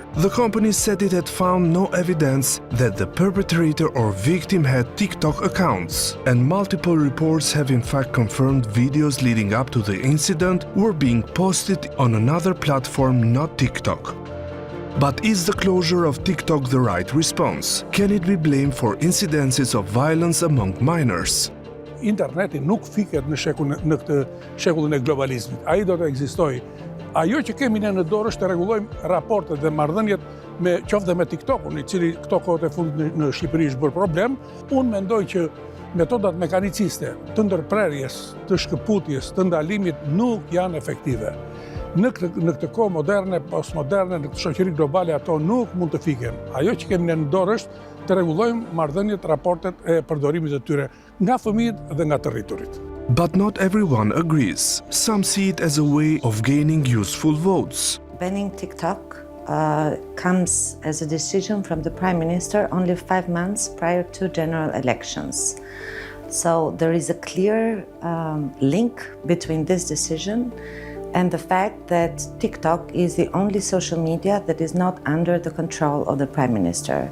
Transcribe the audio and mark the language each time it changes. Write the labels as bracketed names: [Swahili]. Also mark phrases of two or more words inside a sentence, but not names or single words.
[English] The company said it had found no evidence that the perpetrator or victim had TikTok accounts, and multiple reports have in fact confirmed videos leading up to the incident were being posted on another platform, not TikTok. But is the closure of TikTok the right response? Can it be blamed for incidences of violence among minors? [Albanian] Interneti nuk fiket në këtë shekullin e globalizmit. Ai do të ekzistojë. Ajo që kemi ne në dorë është të rregullojmë raportet dhe marrëdhëniet qoftë me TikTokun, i cili këto kohët e fundit në Shqipëri është bërë problem. Unë mendoj që metodat mekaniciste të ndërprerjes, të shkëputjes, të ndalimit nuk janë efektive. Në këtë kohë moderne, postmoderne, në këtë shoqëri globale ato nuk mund të fiken. Ajo që kemi ne në dorë është të rregullojmë marrëdhëniet, raportet e përdorimit të tyre nga fëmijët dhe nga të rriturit. [English] But not everyone agrees. Some see it as a way of gaining useful votes. Banning TikTok comes as a decision from the Prime Minister only 5 months prior to general elections. So there is a clear link between this decision and the fact that TikTok is the only social media that is not under the control of the Prime Minister.